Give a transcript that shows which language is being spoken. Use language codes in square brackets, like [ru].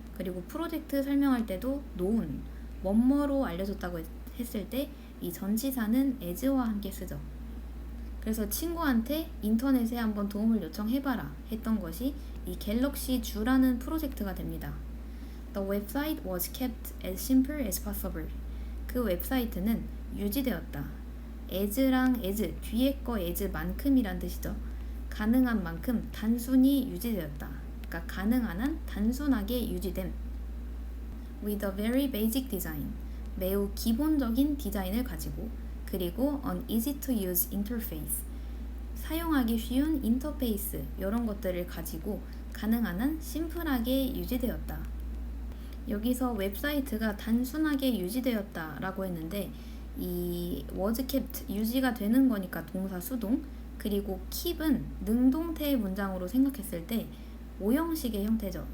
[ko] 그리고 프로젝트 설명할 때도 known 뭐뭐로 알려졌다고 했을 때 이 전치사는 as와 함께 쓰죠. 그래서 친구한테 인터넷에 한번 도움을 요청해봐라 했던 것이 이 갤럭시 주라는 프로젝트가 됩니다. [en] The website was kept as simple as possible. [ko] 그 웹사이트는 유지되었다. as랑 as, 뒤에 거 as만큼이란 뜻이죠. 가능한 만큼 단순히 유지되었다. 그러니까 가능한 한 단순하게 유지됨. [en] With a very basic design. [ko] 매우 기본적인 디자인을 가지고 그리고 [en] an easy to use interface. [ko] 사용하기 쉬운 인터페이스 이런 것들을 가지고 가능한 한 심플하게 유지되었다. 여기서 웹사이트가 단순하게 유지되었다 라고 했는데 이 was kept 유지가 되는 거니까 동사 수동 그리고 keep은 능동태의 문장으로 생각했을 때 오형식의 형태죠.